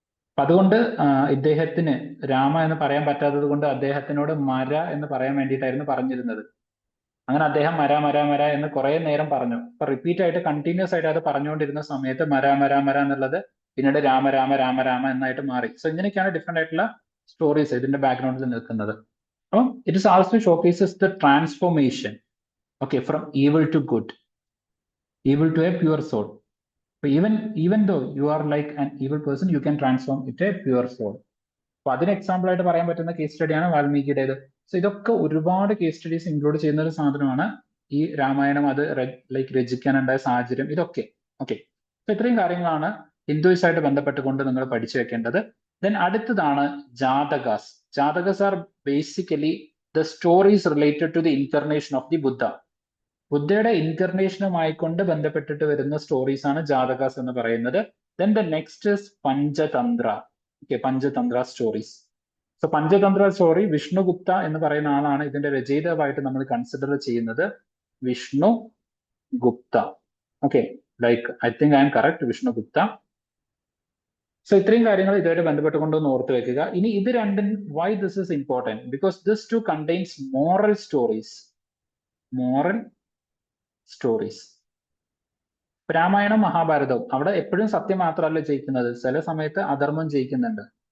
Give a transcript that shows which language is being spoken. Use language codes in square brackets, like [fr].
[ml] അപ്പൊ അതുകൊണ്ട് ഇദ്ദേഹത്തിന് രാമ എന്ന് പറയാൻ പറ്റാത്തത് കൊണ്ട് അദ്ദേഹത്തിനോട് മര എന്ന് പറയാൻ വേണ്ടിയിട്ടായിരുന്നു പറഞ്ഞിരുന്നത്. അങ്ങനെ അദ്ദേഹം മര മര മര എന്ന് കുറെ നേരം പറഞ്ഞു. അപ്പൊ റിപ്പീറ്റ് ആയിട്ട് കണ്ടിന്യൂസ് ആയിട്ട് അത് പറഞ്ഞുകൊണ്ടിരുന്ന സമയത്ത് മര മര മര എന്നുള്ളത് പിന്നീട് രാമ രാമ രാമ രാമ എന്നായിട്ട് മാറി. സോ ഇങ്ങനെയൊക്കെയാണ് ഡിഫറെന്റ് ആയിട്ടുള്ള സ്റ്റോറീസ് ഇതിന്റെ ബാക്ക്ഗ്രൗണ്ടിൽ നിൽക്കുന്നത്. [en] It is also showcases the transformation, okay, from evil to good, evil to a pure soul. So even though you are like an evil person, you can transform into a pure soul. [ml] അപ്പൊ അതിന് example ആയിട്ട് പറയാൻ പറ്റുന്ന case സ്റ്റഡിയാണ് വാൽമീകിയുടേത്. So ഇതൊക്കെ ഒരുപാട് case studies include ചെയ്യുന്ന ഒരു സാധനമാണ് ഈ രാമായണം, അത് ലൈക്ക് രചിക്കാനുണ്ടായ സാഹചര്യം, ഇതൊക്കെ. ഓക്കെ, അപ്പൊ ഇത്രയും കാര്യങ്ങളാണ് ഹിന്ദുയിസായിട്ട് ബന്ധപ്പെട്ടുകൊണ്ട് നിങ്ങൾ പഠിച്ചു വെക്കേണ്ടത്. [en] Then അടുത്തതാണ് Jatakas. Jatakas are basically the stories related to the incarnation of the Buddha. [ml] ബുദ്ധയുടെ ഇൻകർണേഷനുമായിക്കൊണ്ട് ബന്ധപ്പെട്ടിട്ട് വരുന്ന സ്റ്റോറീസ് ആണ് ജാതകാസ് എന്ന് പറയുന്നത്. [en] Then the next is Panchatantra. Okay, Panchatantra stories. [ml] So Panchatantra story Vishnugupta എന്ന് പറയുന്ന ആളാണ് ഇതിന്റെ രചയിതാവായിട്ട് നമ്മൾ കൺസിഡർ ചെയ്യുന്നത്. [en] Vishnu Gupta. Okay, like I think I am correct, Vishnu Gupta. [ml] So ഇത്രയും കാര്യങ്ങൾ ഇതുമായിട്ട് ബന്ധപ്പെട്ടുകൊണ്ടൊന്ന് ഓർത്ത് വെക്കുക. ഇനി ഇത് രണ്ടും [en] Why this is important, because this two contains moral stories. [ml] Moral stories. Ramayanam മഹാഭാരതവും അവിടെ എപ്പോഴും സത്യം മാത്രമല്ല ജയിക്കുന്നത്, ചില സമയത്ത് അധർമ്മം ജയിക്കുന്നുണ്ട്.